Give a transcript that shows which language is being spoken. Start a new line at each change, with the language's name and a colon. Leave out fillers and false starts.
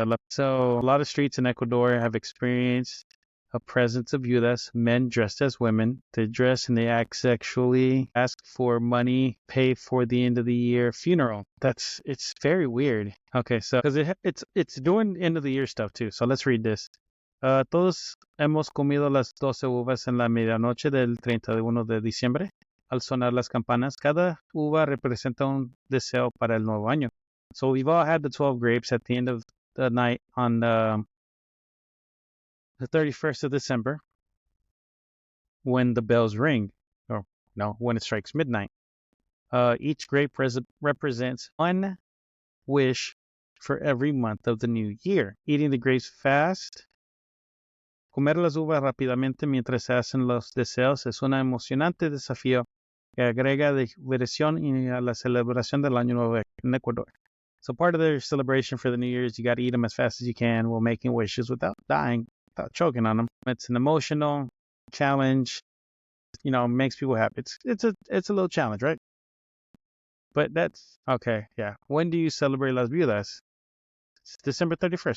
English: So a lot of streets in Ecuador have experienced a presence of viudas, men dressed as women. They dress and they act sexually, ask for money, pay for the end of the year funeral. It's very weird. Okay, so because it's doing end of the year stuff too. So let's read this.
Spanish: Todos hemos comido las 12 uvas en la medianoche del 31 de diciembre. Al sonar las campanas, cada uva representa un deseo para el nuevo año.
English: So we've all had the 12 grapes at the end of the night on the 31st of December when the bells ring, or no, when it strikes midnight. Each grape represents one wish for every month of the new year. Eating the grapes fast,
Spanish: comer las uvas rápidamente mientras se hacen los deseos es un emocionante desafío que agrega diversión a la celebración del Año Nuevo en Ecuador.
English: So part of their celebration for the New Year's, you got to eat them as fast as you can while making wishes without dying, without choking on them. It's an emotional challenge, makes people happy. It's a little challenge, right? But that's okay. Yeah. When do you celebrate Las Viudas? It's December 31st.